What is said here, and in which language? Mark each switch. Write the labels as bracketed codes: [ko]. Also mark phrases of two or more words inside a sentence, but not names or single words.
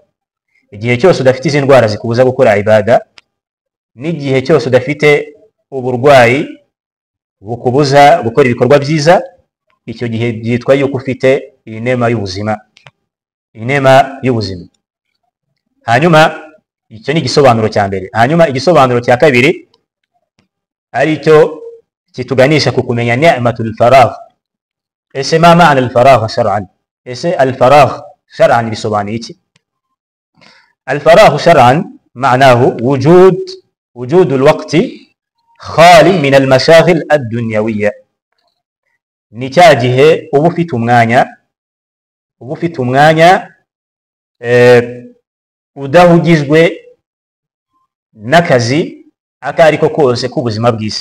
[rw] Igihe cyose udafite izi ndwara zikubuza gukora ibada, n'igihe cyose udafite uburwayi bukubuza gukora ibikorwa byiza, icyo gihe byitwa yuko ufite inema y'ubuzima, inema y'ubuzima. Hanyuma icyo ni igisobanuro cya mbere. Hanyuma igisobanuro cya kabiri ari cyo kituganisha ku kumenya [ar] نعمة الفراغ. Ese ما معنى الفراغ شرعا? Ese الفراغ شرعا [rw] bisobanuye iki? [ar] الفراغ شرعا معناه وجود الوقت خال من المشاغل الدنيوية. [rw] Ni cya gihe uba ufite umwanya udahugijwe n'akazi aka ariko kose k'ubuzima bw'isi.